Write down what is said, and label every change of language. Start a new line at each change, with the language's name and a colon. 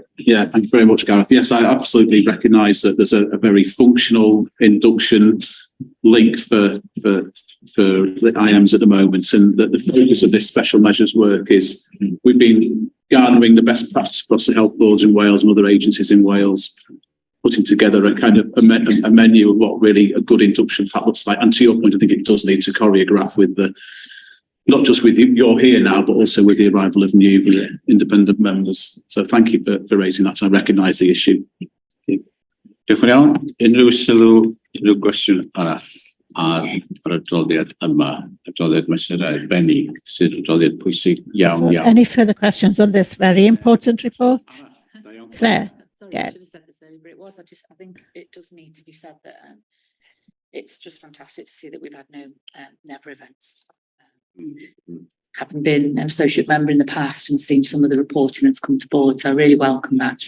English: Yeah, thank you very much, Gareth. Yes, I absolutely recognise that there's a very functional induction link for the IMs at the moment, and that the focus of this special measures work is we've been garnering the best practice across the health boards in Wales and other agencies in Wales, putting together a kind of a menu of what really a good induction pack looks like. And to your point, I think it does need to choreograph with not just with you're here now, but also with the arrival of new independent members. So thank you for raising that. I recognise the issue.
Welsh: Diolch yn iawn. Unrhyw sylw, unrhyw gwestiwn arall ar yr adroddiad yma, adroddiad mesur arbennig, sydd adroddiad pwysig iawn.
English: Any further questions on this very important report? Claire? Sorry, I should have said this earlier, but it was. I think it does need to be said that it's just fantastic to see that we've had no never events. Having been an associate member in the past and seen some of the reporting that's come to board, so I really welcome that.